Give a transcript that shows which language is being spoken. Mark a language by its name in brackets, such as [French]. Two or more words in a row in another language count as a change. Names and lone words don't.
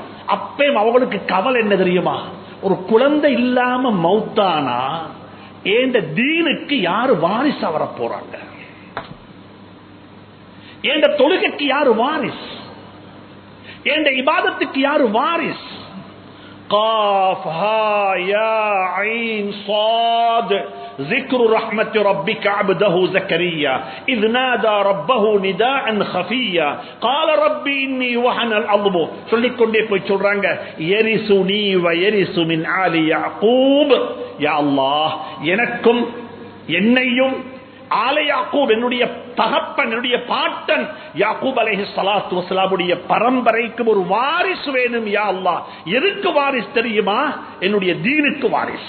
[Tamil] அப்பயும் அவங்களுக்கு கவலை என்ன தெரியுமா? ஒரு குழந்தை இல்லாம மௌத்தானா ஏண்ட தீனுக்கு யாரு வாரிசா வர போறாங்க? ஏண்ட தொழுகைக்கு யாரு வாரிஸ்? ஏண்ட இபாதத்துக்கு யாரு வாரிஸ்? [Arabic] قاف ها يا عين صاد ذكر رحمة ربك عبده زكريا إذ نادى ربه نداء خفيا قال ربي إني وهن العظم. [Tamil] சொல்லிக்கொண்டே போய் சொல்றாங்க, [Arabic] يرثني ويرث من آل يعقوب. يا الله, [Tamil] எனக்கும் என்னையும் [Arabic] آل يعقوب, [Tamil] என்னுடைய தகப்பன், என்னுடைய பாட்டன் யாக்கூப் [Arabic] عليه الصلاة والسلام [Tamil] பரம்பரைக்கு ஒரு வாரிசு வேணும் [Arabic] يا الله. [Tamil] எதுக்கு வாரிசு தெரியுமா? என்னுடைய தீனுக்கு வாரிசு.